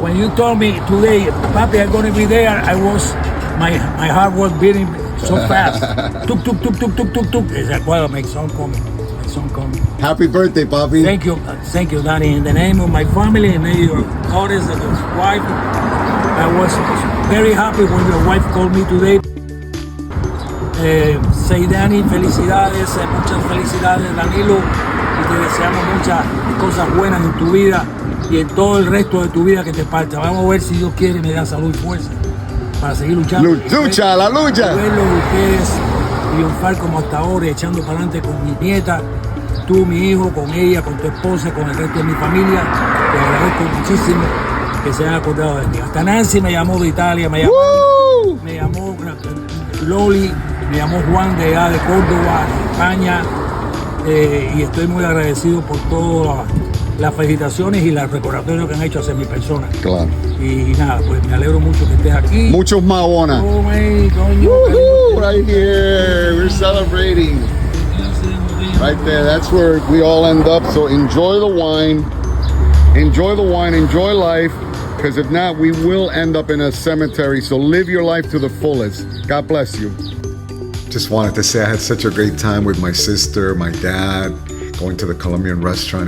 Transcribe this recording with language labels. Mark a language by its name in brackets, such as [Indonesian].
[English] When you told me today, Papi, I'm going to be there, my heart was beating so fast. Tuk, tuk, tuk, tuk, tuk, tuk, tuk. It's like, well, my son coming. Happy birthday, Papi. Thank you, Danny. In the name of my family and your daughters and your wife, I was very happy when your wife called me today. [Spanish] Say, Danny, felicidades, muchas felicidades, Danilo, y te deseamos muchas cosas buenas en tu vida y en todo el resto de tu vida que te falta. Vamos a ver si Dios quiere me da salud y fuerza para seguir luchando. Lucha, la lucha. Verlo de ustedes triunfar como hasta ahora, echando para adelante con mi nieta, tú, mi hijo, con ella, con tu esposa, con el resto de mi familia. Te agradezco muchísimo que se hayan acordado de mí. Hasta Nancy me llamó de Italia, me llamó Loli, me llamó Juan de allá de Córdoba, España, y estoy muy agradecido por todas las felicitaciones y los recordatorios que han hecho hacia mi persona. Claro. Y nada, pues me alegro mucho que estés aquí. Muchos Maona. [English] Oh, man, coño, right here, we're celebrating. Right there, that's where we all end up. So enjoy the wine, enjoy life, because if not, we will end up in a cemetery. So live your life to the fullest. God bless you. Just wanted to say I had such a great time with my sister, my dad, going to the Colombian restaurant.